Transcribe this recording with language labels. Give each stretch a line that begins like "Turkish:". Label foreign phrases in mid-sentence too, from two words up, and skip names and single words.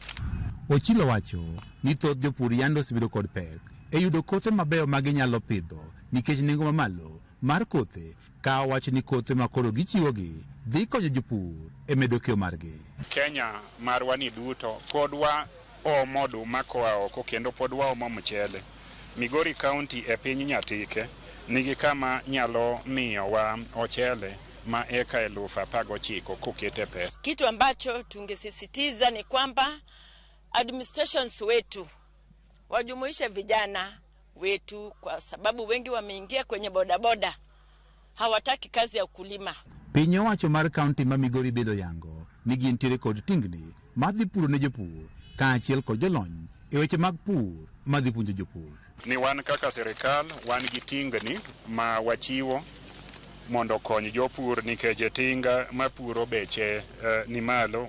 Luo (Kenya and Tanzania): Ochilo wacho ni thoth jopur yande osebedo kod pek e yudo kothe mabeyo ma ginyalo pidho nikech nengo mamalo mar kothe, ka wacho ni kothe ma koro gichiwogi dhi konyo jopur e medo keyo margi. Kenya marwa ni duto pod waomo oduma koa oko kendo pod waomo mchele. Migori County e piny nyatike nigi kama nyalo miyowa ochele ma eka 19,000 kokete pesa.
Swahili: Kitu ambacho tungesisitiza ni kwamba administrations wetu wajumuishe vijana wetu, kwa sababu wengi wameingia kwenye bodaboda, hawataki kazi ya ukulima.
Luo (Kenya and Tanzania): Piny owacho mar kaunti ma Migori bedo yango ni gintiere kod tingni madhi puro ne jopur kaachiel kod jolony e weche mag pur madhi puonjo jopur. Ni wan kaka serikal wan gi tingni ma wachiwo mondo kony jopur nikech tinga mapuro beche ni malo.